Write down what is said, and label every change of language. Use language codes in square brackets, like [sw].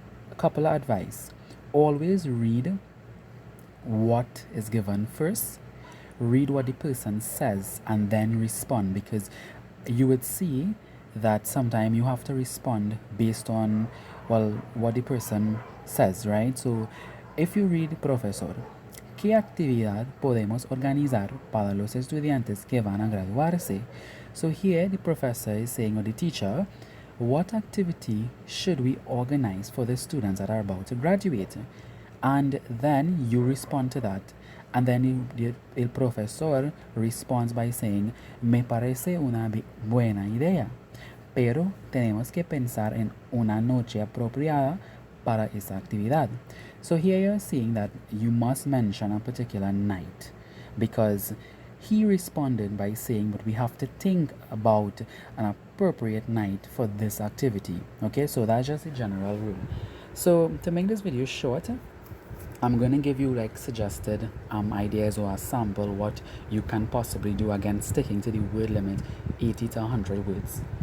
[en] A couple of advice. Always read what is given first, read what the person says, and then respond, because you would see that sometimes you have to respond based on, well, what the person says, right? So if you read [es] profesor, ¿qué actividad podemos organizar para los estudiantes que van a graduarse? [en] So here the professor is saying, or the teacher, what activity should we organize for the students that are about to graduate? And then you respond to that. And then [es] el profesor [en] responds by saying, [es] me parece una buena idea, pero tenemos que pensar en una noche apropiada para esa actividad. [en] So here you're seeing that you must mention a particular night, because he responded by saying, but we have to think about an appropriate night for this activity. Okay, so that's just a general rule. So to make this video short, I'm going to give you like suggested ideas or a sample what you can possibly do, again sticking to the word limit 80 to 100 words.